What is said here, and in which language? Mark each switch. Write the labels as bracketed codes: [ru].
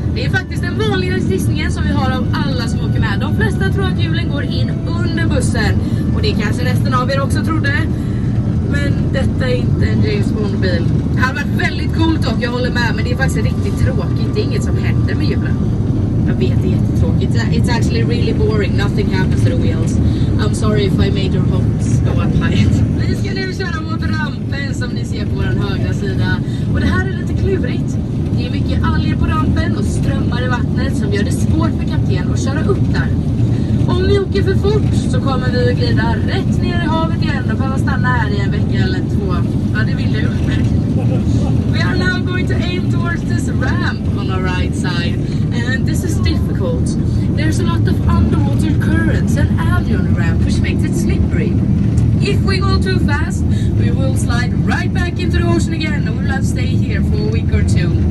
[sv] Det är faktiskt den vanligaste gissningen som vi har av alla som åker med. De flesta tror att hjulen går in under bussen. Och det kanske resten av er också trodde. Men detta är inte en James Bond-bil. Det hade varit väldigt coolt och jag håller med. Men det är faktiskt riktigt tråkigt. Det är inget som händer med hjulen. Jag vet, det är jättetråkigt. [en] It's actually really boring. Nothing happens to the wheels. I'm sorry if I made your hopes go up high. [sv] Vi ska nu köra mot rampen som ni ser på vår högra sida. Och det här är lite klurigt. Det är mycket alger på rampen och strömmar i vattnet som gör det svårt för kapten att köra upp där. Om vi åker för fort så kommer vi att glida rätt ner i havet igen och behöva stanna här i en vecka eller två. Ja, det vill jag. [en] We are now going to aim towards this ramp on our right side, and this is difficult. There's a lot of underwater currents and algae on the ramp, which makes it slippery. If we go too fast, we will slide right back into the ocean again, and we will have to stay here for a week or two.